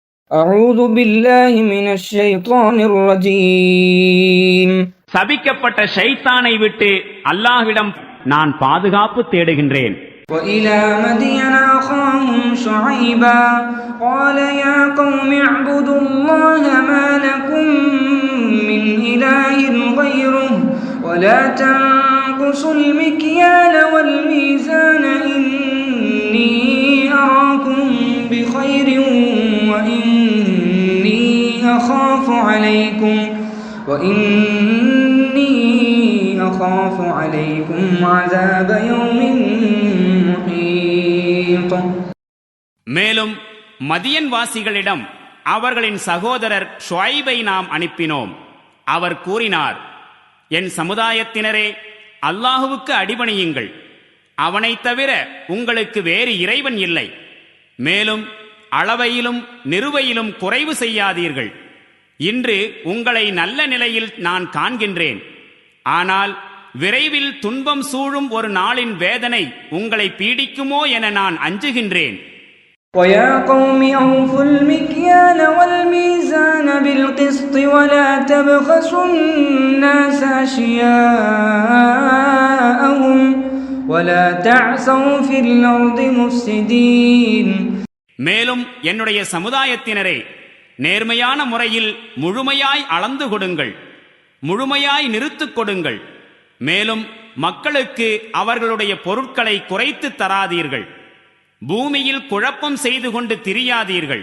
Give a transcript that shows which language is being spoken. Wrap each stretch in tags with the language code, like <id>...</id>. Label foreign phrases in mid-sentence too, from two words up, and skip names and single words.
<ar>أعوذ بالله من الشيطان الرجيم.</ar> <ta>சபிக்கப்பட்ட ஷைத்தானை விட்டு அல்லாஹ்விடம் நான் பாதுகாப்பு தேடுகின்றேன்.</ta> <ar>وإلى مدين أخاهم شعيبا قال يا قوم اعبدوا الله ما لكم من إله غيره ولا تنقصوا المكيال والميزان إني أراكم بخير وإني أخاف عليكم عذاب يوم محيط.</ar> <ta>மேலும் மதியன் வாசிகளிடம் அவர்களின் சகோதரர் ஷுஐபை நாம் அனுப்பினோம். அவர் கூறினார், என் சமுதாயத்தினரே, அல்லாஹுவுக்கு அடிபணியுங்கள். அவனைத் தவிர உங்களுக்கு வேறு இறைவன் இல்லை. மேலும் அளவையிலும் நிறுவையிலும் குறைவு செய்யாதீர்கள். இன்று உங்களை நல்ல நிலையில் நான் காண்கின்றேன். ஆனால் விரைவில் துன்பம் சூழும் ஒரு நாளின் வேதனை உங்களை பீடிக்குமோ என நான் அஞ்சுகின்றேன்.</ta> <ar>وَيَا قَوْمِ أَوْفُوا الْمِكْيَالَ وَالْمِيزَانَ بِالْقِسْطِ وَلَا تَبْخَسُوا النَّاسَ أَشْيَاءَهُمْ وَلَا تَعْثَوْا فِي الْأَرْضِ مُفْسِدِينَ.</ar> <ta>மேலும் என்னுடைய சமுதாயத்தினரே, நேர்மையான முறையில் முழுமையாய் அளந்து கொடுங்கள், முழுமையாய் நிறுத்துக் கொடுங்கள். மேலும் மக்களுக்கு அவர்களுடைய பொருட்களை குறைத்து தராதீர்கள். பூமியில் குழப்பம் செய்து கொண்டு திரியாதீர்கள்.</ta>